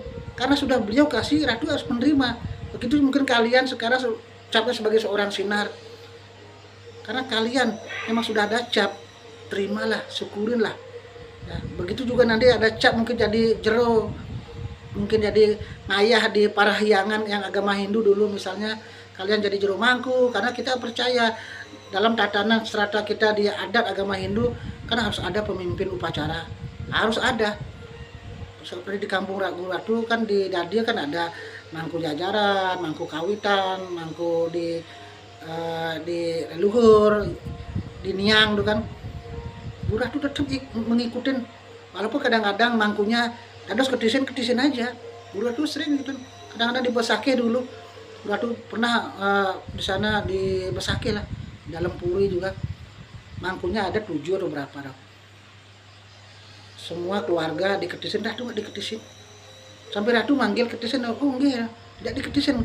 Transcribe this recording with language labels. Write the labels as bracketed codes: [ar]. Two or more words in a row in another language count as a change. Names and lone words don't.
[id] Karena sudah beliau kasih, Ratu harus menerima. Begitu mungkin kalian sekarang capnya sebagai seorang sinar. Karena kalian memang sudah ada cap, terimalah, syukurinlah. Ya, begitu juga nanti ada cap mungkin jadi jero, mungkin jadi ngayah di parahyangan yang agama Hindu dulu misalnya. Kalian jadi jero mangku, karena kita percaya dalam tatanan strata kita di adat agama Hindu, kan harus ada pemimpin upacara. Harus ada. Seperti di kampung Guru Ratu kan di Dadia kan ada mangku jajaran, mangku kawitan, mangku di leluhur, di niang tuh kan. Guru Ratu tetap mengikutin, walaupun kadang-kadang mangkunya [ban] dados ketisin [id] aja. Guru Ratu sering gitu. Kadang-kadang di Besake dulu, Guru Ratu pernah di sana di Besake lah, dalam Puri juga. Mangkunya ada 7 atau berapa dah. Semua keluarga diketisin, Ratu nggak diketisin. Sampai Ratu manggil ketisin, oh enggak, tidak diketisin.